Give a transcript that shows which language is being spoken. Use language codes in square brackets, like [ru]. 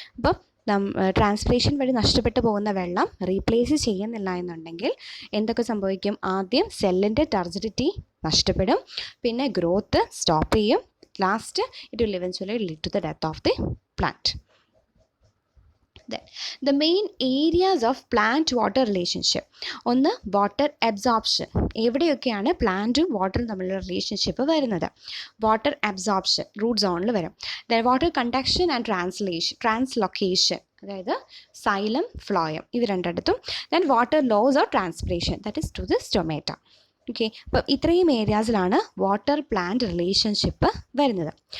[ml] അപ്പം ട്രാൻസ്പിറേഷൻ വഴി നഷ്ടപ്പെട്ടു പോകുന്ന വെള്ളം റീപ്ലേസ് ചെയ്യുന്നില്ല എന്നുണ്ടെങ്കിൽ എന്തൊക്കെ സംഭവിക്കും? ആദ്യം സെല്ലിൻ്റെ ടർജിഡിറ്റി നഷ്ടപ്പെടും, പിന്നെ ഗ്രോത്ത് സ്റ്റോപ്പ് ചെയ്യും, [en] Last it will eventually lead to the death of the plant. The main areas of plant water relationship. [ml] ഒന്ന് വാട്ടർ അബ്സോർപ്ഷൻ. എവിടെയൊക്കെയാണ് പ്ലാന്റും വാട്ടറും തമ്മിലുള്ള റിലേഷൻഷിപ്പ് വരുന്നത്? വാട്ടർ അബ്സോർപ്ഷൻ റൂട്ട് സോണിൽ വരും. Then water conduction and translocation, അതായത് സൈലം ഫ്ലോയം, ഇത് രണ്ടിടത്തും. Then water loss or transpiration, [en] That is to the stomata. [ml] Okay, അപ്പം ഇത്രയും ഏരിയാസിലാണ് വാട്ടർ പ്ലാന്റ് റിലേഷൻഷിപ്പ് വരുന്നത്.